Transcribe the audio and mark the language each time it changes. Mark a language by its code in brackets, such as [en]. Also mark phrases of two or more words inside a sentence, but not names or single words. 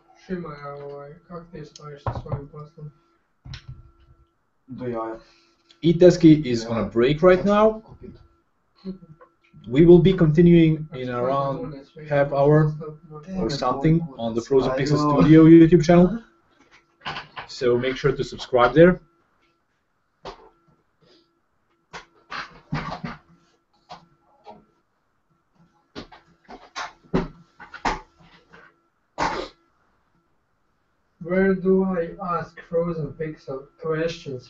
[sr] Šima, kako ti stojiš sa svojim poslom? Do jaja. [en] Iteski is on a break right now. We will be continuing in around half hour or something on the Frozen Pixel Studio YouTube channel. So make sure to subscribe there. Where do I ask Frozen Pixel questions?